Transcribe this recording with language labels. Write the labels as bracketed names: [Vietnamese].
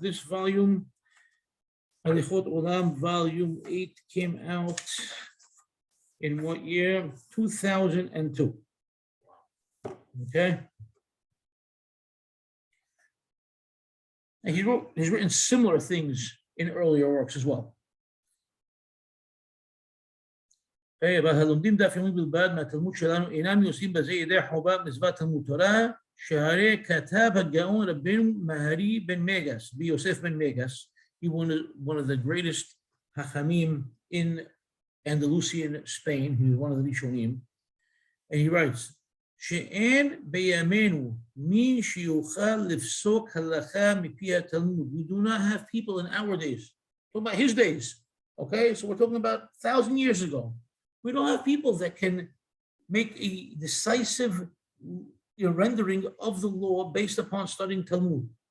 [English] This volume, Halachot Olam, volume 8, came out in what year? 2002. Okay? And he's written similar things in earlier works as well. about [Hebrew] הלומדים דף יומי בלבד מהתלמוד שלנו אינם יוצאים בזה ידי חובה מצוות תלמוד תורה, שהרי כתב הגאון רבנו מהרי בן מגס, ביוסף בן מגס. [English] He was one of the greatest Hachamim in Andalusian Spain. He was one of the Rishonim. And he writes, [Hebrew] שאין בימינו מי שיוכל לפסוק הלכה מפי התלמוד. [English] We do not have people in our days. Talking about his days. Okay, so we're talking about 1,000 years ago. We don't have people that can make a decisive rendering of the law based upon studying Talmud.